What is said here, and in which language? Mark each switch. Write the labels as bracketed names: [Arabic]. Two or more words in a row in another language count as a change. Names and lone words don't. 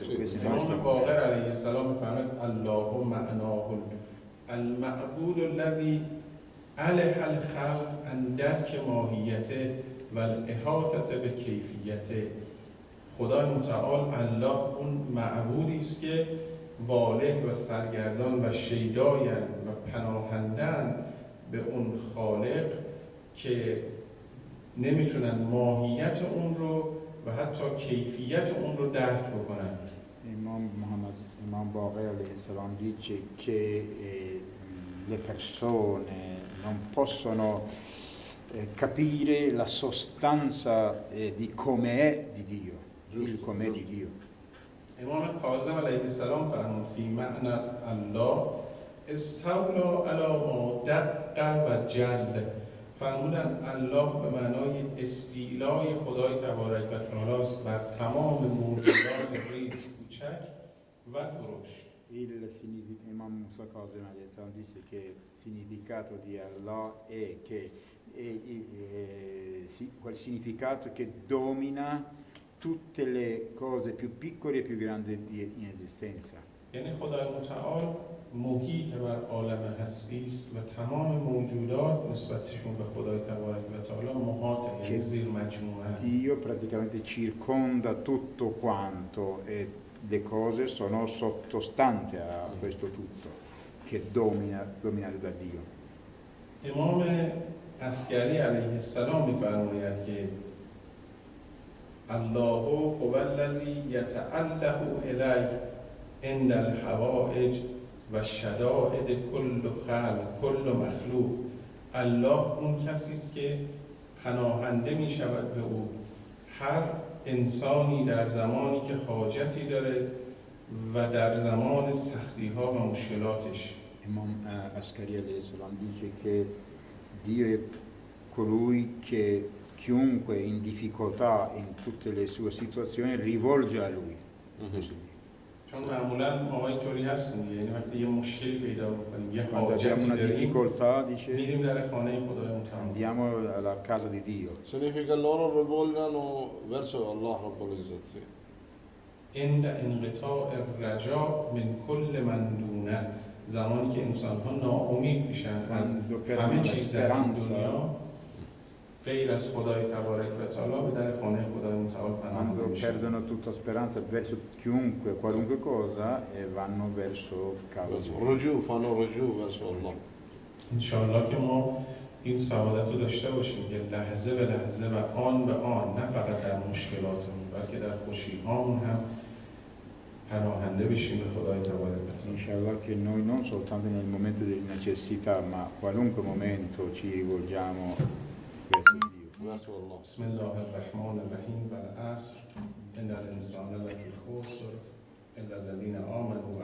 [Persian] امام باقر علیه السلام میفرماید [Arabic] الله معناه المعبود الذي ألح الخلق عن درک ماهیته و الاحاطه به کیفیته. [Persian] خدای متعال الله اون معبودی است که واله و سرگردان و شیدایند و پناهندند به اون خالق که نمیتونن ماهیت اون رو و حتی کیفیت اون رو درک بکنن. [Italian] Imam Baqir [Arabic] عليه السلام [Italian] dice che le persone non possono capire la sostanza di come è di Dio, il com'è di Dio. [Persian] امام کاظم علیه السلام فرمود [Arabic] فی معنی الله استولی علی ما دق و جل، [Persian] فرمودن الله به معنای استیلای خدای تبارک و تعالی است بر تمام موجودات ریز، کوچک و درشت. [Italian] Imam Musa Kazim [Arabic] عليه السلام [Italian] dice che il significato di Allah è che quel significato che domina tutte le cose più piccole e più grandi in esistenza. [Persian] یعنی خدای متعال محیط بر عالم هستی است و تمام موجودات نسبتشون به خدای تبارک و تعالی محاطه، یعنی زیر مجموعه. [Italian] Dio praticamente circonda tutto quanto e le cose sono sottostanti a questo tutto che dominato da Dio. [Persian] امام عسکری علیه السلام می‌فرماید که [Arabic] الله هو الذی یتعلق الیه عند الحوائج و شدائد کل خلق کل مخلوق. [Persian] الله اون کسی است که پناهنده می شود به او هر انسانی در زمانی که حاجتی داره و در زمان سختی ها و مشکلاتش. [Italian] Imam Askari [Arabic] عليه السلام [Italian] dice che Dio è colui che chiunque è in difficoltà in tutte le sue situazioni rivolge a lui. [Persian] چون معمولا ما اینطوری هستیم، یعنی وقتی یه مشکلی پیدا می‌کنیم یه [Italian] Quando [Persian] حاجتی [Italian] abbiamo una [Persian] داریم [Italian] difficoltà, dice, [Persian] میریم در خانه خدای متعال. [Italian] andiamo alla casa di Dio. Significa loro rivolgano verso [Arabic] الله رب العزة. عند انقطاع الرجاء من کل من دونه، [Persian] زمانی که انسان‌ها ناامید میشن از همه چیز در این دنیا غیر از خدای تبارک و تعالی به در خانه خدای متعال پناهنده [Italian] Quando [Persian] میشن. [Italian] perdono tutta speranza verso chiunque, qualunque cosa, e vanno verso casa di Dio. رجوع fanno رجوع verso Allah. [Persian] انشاءالله که ما این سعادت رو داشته باشیم که لحظه به لحظه و آن به آن، نه فقط در مشکلاتمون بلکه در خوشی‌هامون هم پناهنده بشیم به خدای تبارک و تعالی. [Italian] Inshallah che noi non soltanto nel momento delle necessità, ma qualunque momento ci rivolgiamo verso Dio. Verso Allah. [Arabic] بسم الله الرحمن الرحیم والعصر ان الانسان لفی خسر الا الذین آمنوا